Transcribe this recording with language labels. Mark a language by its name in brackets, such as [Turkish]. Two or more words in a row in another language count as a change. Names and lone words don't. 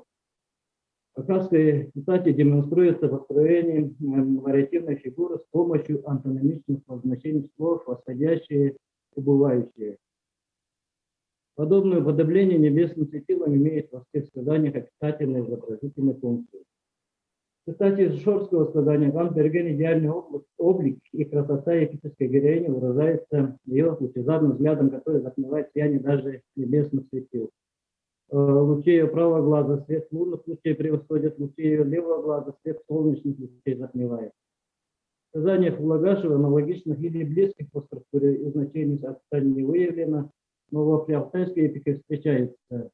[Russian] В хакасской цитате демонстрируется построение вариативной фигуры с помощью антонимичных обозначений слов, восходящие, убывающие. Подобное уподобление небесным светилам имеет во всех сказаниях описательные изобразительные функции. Кстати, из шорского сказания «Хан берген» идеальный облик и красота эпической героини выражается ее лучезарным взглядом, который затмевает сияние даже небесных светил. Лучи ее правого глаза свет лунных лучей превосходит, лучи ее левого глаза свет солнечных лучей затмевает. В сказаниях Лагашева аналогичных или близких по структуре и значению описаний не выявлено, но в алтайской эпике встречается.